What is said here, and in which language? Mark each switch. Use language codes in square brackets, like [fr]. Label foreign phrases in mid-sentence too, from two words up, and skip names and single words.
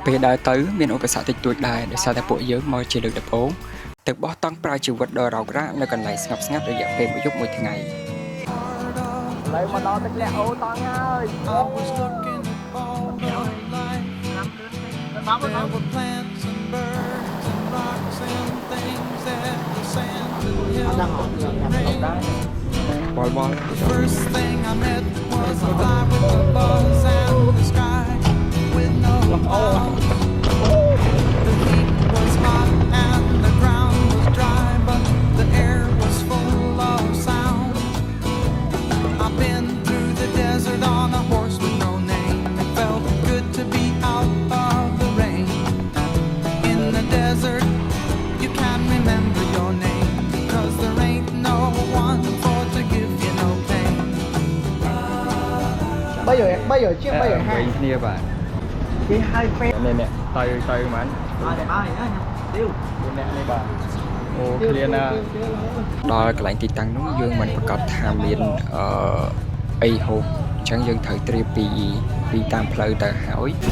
[km] ពេលដើរទៅមានឧបសគ្គតិចតួចដែរដោយសារតែពួកយើងមកជាលើកដំបូងទើបបោះតង់ប្រើជីវិតដ៏រោគរ៉ាក់នៅកន្លែងស្ងប់ស្ងាត់រយៈពេលមួយយប់មួយថ្ងៃឡើយមកដល់ទឹកលាក់អូតង់ហើយ [en] បល First thing I met was a fly with the buzz and the sky with no clouds. The heat was hot and the ground was dry, but the air was full of sound. I've been through the desert on a horse with no name. It felt good to be out of the rain. In the desert, you can't remember your name because there ain't no one for to give you no pain. [km] 3 រជាង350គ្នាបាទគេហៅពេកនេះទៅមិនបាយទៀតអ្នកនេះបាទអូឃ្លានណាដល់កន្លែងទីតាំងនោះយើងមិនប្រកាសថាមានអីហូបអញ្ចឹងយើងត្រូវត្រៀមពីតាមផ្លូវទៅហើយ